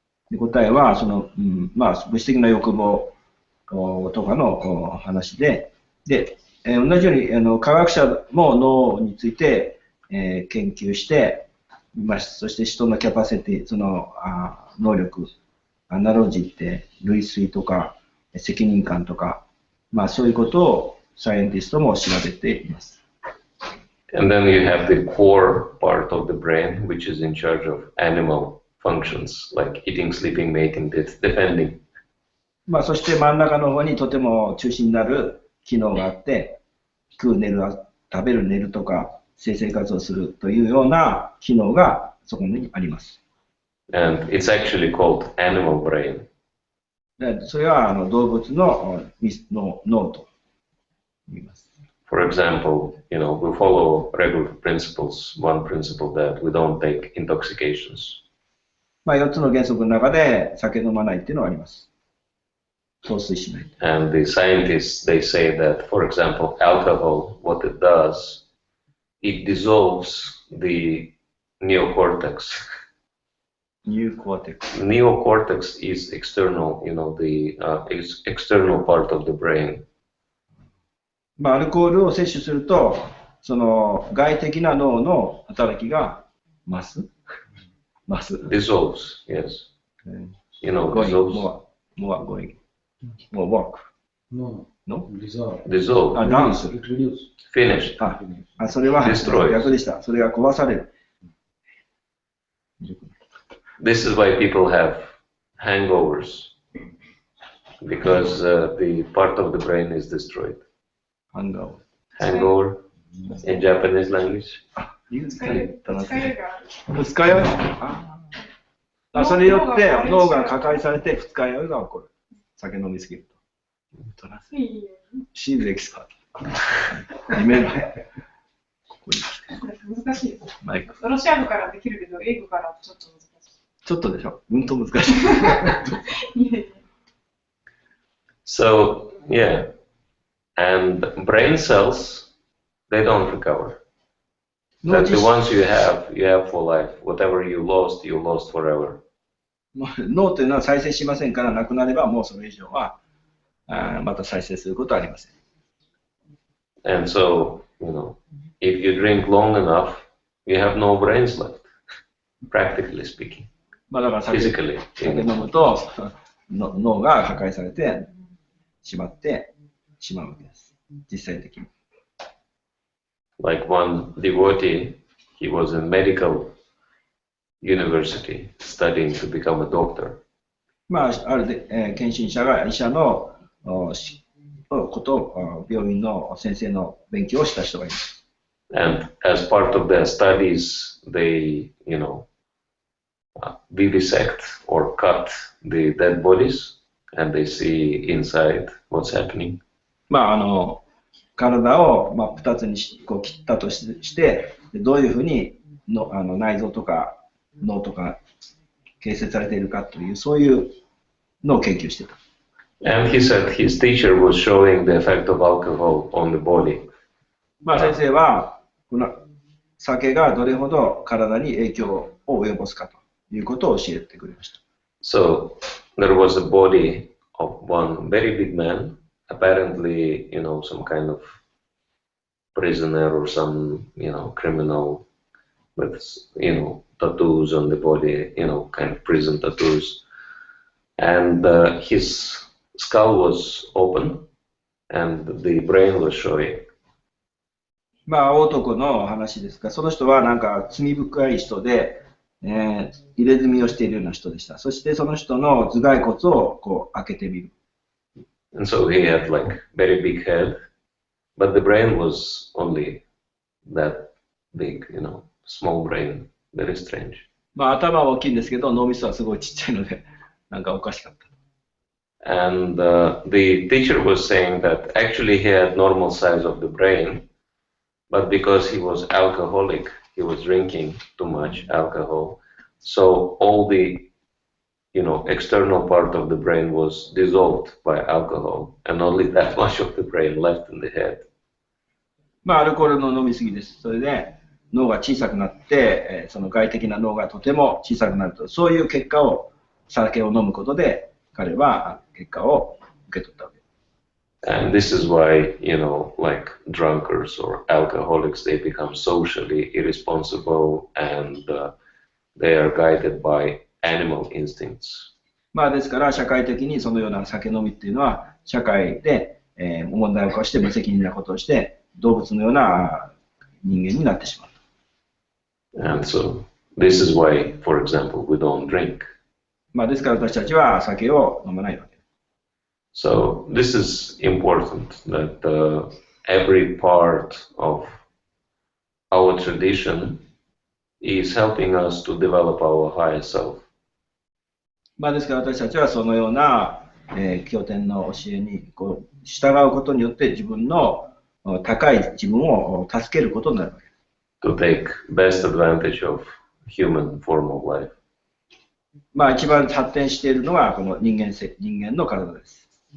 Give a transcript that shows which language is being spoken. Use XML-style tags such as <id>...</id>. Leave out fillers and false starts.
<ja>で答えは、まあ、物質的な欲望とかの話で、同じように科学者も脳について、研究しています。そして人のキャパシティ、能力、アナロジーって類推とか責任感とか、まあそういうことをサイエンティストも調べています。</ja> <en>And then you have the core part of the brain, which is in charge of animal functions, like eating, sleeping, mating, defending.</en> <ja>まあそして真ん中の方にとても中心になる機能があって、食う、寝る、食べる、寝るとか、生活をするというような機能がそこにあります。</ja> <en>And it's actually called animal brain.</en> <ja>それは動物の脳と言います。</ja> <en>For example, we follow regular principles. One principle that we don't take intoxications.</en> <ja>まあ4つの原則の中で酒飲まないっていうのはあります。陶酔しない。</ja> <en>And the scientists, they say that, for example, alcohol, what it does, it dissolves the neocortex. Neocortex is external, the external part of the brain.</en> <ja>まあアルコールを摂取すると、外的な脳の働きが増す。</ja> <en>Dissolves, yes. Dissolves. More going. More work. No. Dissolve. Dance. Finish.</en> <ja>それは</ja> <en>Destroy.</en> <ja>逆でした。それが壊される。</ja> <en>This is why people have hangovers, because the part of the brain is destroyed. Hangover in Japanese language.</en> <ja>二日酔い。それによって脳が破壊されて二日酔いが起こる。酒飲みすぎると。</ja> <en>シーズエキスパート。リメンバー。</en> <ja>難しいです。ロシア語からできるけど、英語からちょっと難しい。ちょっとでしょ。うんと難しい。</ja> <en>So, yeah. And brain cells, they don't recover. That the ones you have for life. Whatever you lost forever.</en> <ja>脳というのは再生しませんから、なくなればもうそれ以上はまた再生することはありません。</ja> <en>And so, if you drink long enough, you have no brains left, practically speaking.</en> <ja>まあだから酒</ja> <en>Physically.</en> <ja>飲むと脳が破壊されてしまうわけです。実際的に。</ja> <en>Like one devotee, he was in medical university studying to become a doctor.</en> <ja>まあ、あるで、検診者が医者のことを病院の先生の勉強をした人がいます。</ja> <en>And as part of their studies, they, you know, vivisect or cut the dead bodies, and they see inside what's happening.</en> <ja>まあ、体を、まあ、2つにこう切ったとして、どういうふうにの内臓とか脳とか形成されているかという、そういうのを研究していた。</ja> <en>And he said his teacher was showing the effect of alcohol on the body.</en> <ja>まあ、先生はこの酒がどれほど体に影響を及ぼすかということを教えてくれました。</ja> <en>So there was a body of one very big man, apparently, you know, some kind of prisoner or some, you know, criminal with, you know, tattoos on the body, you know, kind of prison tattoos. And his skull was open and the brain was showing.</en> <ja>まあ、男の話ですが、その人はなんか罪深い人で、入れ墨をしているような人でした。そしてその人の頭蓋骨をこう開けてみる。</ja> <en>And so he had like very big head, but the brain was only that big, you know, small brain, very strange.</en> <ja>まあ、頭は大きいんですけど、脳みそはすごいちっちゃいので、なんかおかしかった。</ja> <en>And the teacher was saying that actually he had normal size of the brain, but because he was alcoholic, he was drinking too much alcohol, so all the, you know, external part of the brain was dissolved by alcohol, and only that much of the brain left in the head.</en> <ja>まあ、アルコールの飲みすぎです。それで脳が小さくなって、その外的な脳がとても小さくなると、そういう結果を酒を飲むことで彼は結果を受け取ったわけです。</ja> <en>And this is why, you know, like drunkards or alcoholics, they become socially irresponsible and they are guided by animal instincts.</en> <ja>まあですから社会的にそのような酒飲みっていうのは社会で、問題を起こして無責任なことをして動物のような人間になってしまう。</ja> <en>And so this is why, for example, we don't drink.</en> <ja>まあですから私たちは酒を飲まないわけです。</ja> <en>So this is important that every part of our tradition is helping us to develop our higher self.</en> <ja>まあですから私たちはそのような、経典の教えにこう従うことによって自分の高い自分を助けることになるわけです。</ja> <en>To take best advantage of human form of life.</en> <ja>まあ一番発展しているのはこの人間の体です。</ja>